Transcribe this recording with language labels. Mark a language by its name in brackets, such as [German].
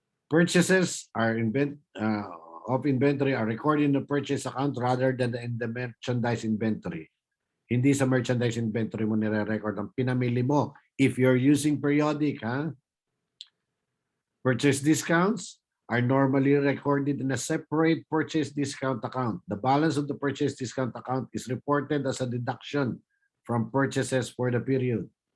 [English] Purchases are of inventory are recorded in the purchase account rather than in the merchandise inventory. [Filipino] Hindi sa merchandise inventory mo nire-record ang pinamili mo. [English] If you're using periodic, purchase discounts are normally recorded in a separate purchase discount account. The balance of the purchase discount account is reported as a deduction from purchases for the period.